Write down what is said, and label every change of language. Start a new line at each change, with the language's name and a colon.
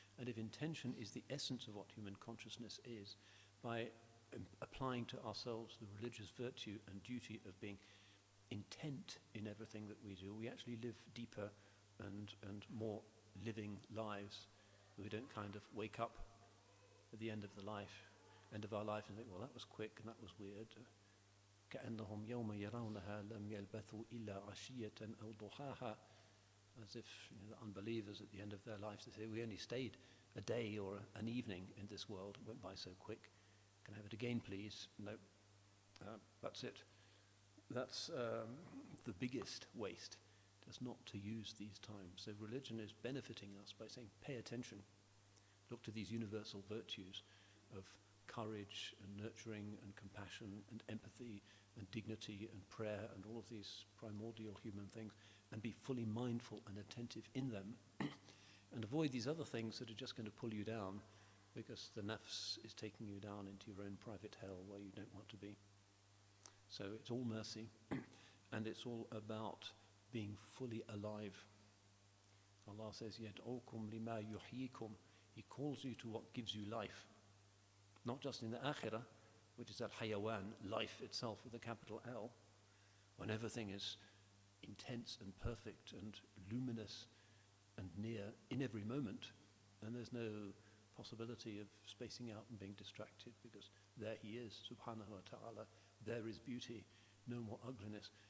English: And if intention is the essence of what human consciousness is, by applying to ourselves the religious virtue and duty of being intent in everything that we do, we actually live deeper and more living lives. We don't kind of wake up at the end of our life and think, well, that was quick and that was weird.
Arabic: كأنهم يوم يرونها لم يلبثوا إلا عشية أو ضحاها.
English: As if the unbelievers at the end of their lives, they say, we only stayed a day or an evening in this world. It went by so quick. Can I have it again, please? No. That's it. That's the biggest waste, just not to use these times. So religion is benefiting us by saying, pay attention. Look to these universal virtues of courage and nurturing and compassion and empathy and dignity and prayer and all of these primordial human things, and be fully mindful and attentive in them, and avoid these other things that are just going to pull you down, because the nafs is taking you down into your own private hell where you don't want to be. So it's all mercy, and it's all about being fully alive. Allah says,
Arabic: يَدْعُوكُمْ لِمَا يُحْيِيكُمْ.
English: He calls you to what gives you life. Not just in the akhirah, which is al-hayawan, life itself with a capital L, when everything is intense and perfect and luminous and near in every moment, and there's no possibility of spacing out and being distracted, because there He is, subhanahu wa ta'ala, there is beauty, no more ugliness.